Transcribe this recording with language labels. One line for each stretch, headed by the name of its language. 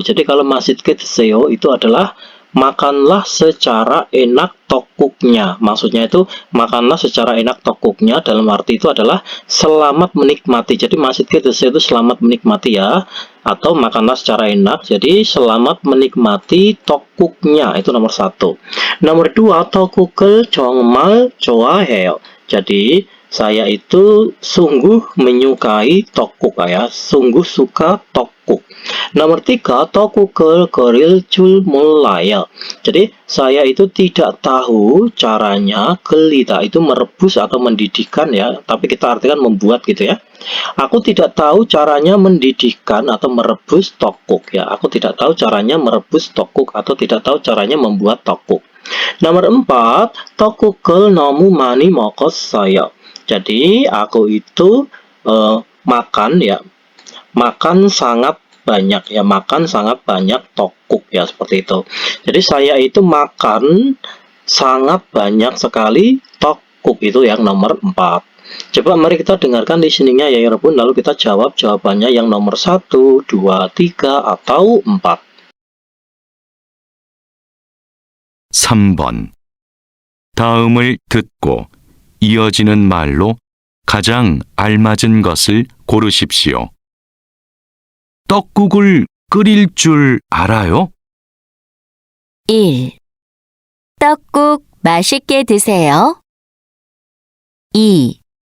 Indonesian: Jadi kalau
Korean: 맛있게 드세요
Indonesian: itu adalah makanlah secara enak tokuknya. Maksudnya itu makanlah secara enak tokuknya, dalam arti itu adalah selamat menikmati. Jadi
Korean: 맛있게 드세요
Indonesian: itu selamat menikmati ya, atau makanlah secara enak. Jadi selamat menikmati tokuknya, itu nomor 1.
Korean: Nomor 2, 떡국을 정말 좋아해요.
Indonesian: Jadi saya itu sungguh menyukai 떡국 ya, sungguh suka 떡국.
Korean: Nomor 3, 떡국을 끓일 줄 몰라요.
Indonesian: Jadi saya itu tidak tahu caranya gelita, itu merebus atau mendidihkan ya, tapi kita artikan membuat gitu ya. Aku tidak tahu caranya mendidihkan atau merebus 떡국 ya. Aku tidak tahu caranya merebus 떡국 atau tidak tahu caranya membuat 떡국.
Korean: Nomor 4, 떡국을 너무 많이 먹었어요.
Indonesian: Jadi aku itu makan ya, makan sangat banyak ya, makan sangat banyak 떡국 ya, seperti itu. Jadi saya itu makan sangat banyak sekali 떡국, itu yang nomor 4. Coba mari kita dengarkan listeningnya ya 여러분, lalu kita jawab jawabannya yang nomor 1, 2, 3 atau 4.
Korean: 3번. 다음을 듣고 이어지는 말로 가장 알맞은 것을 고르십시오. 떡국을 끓일 줄 알아요? 1. 떡국 맛있게 드세요. 2.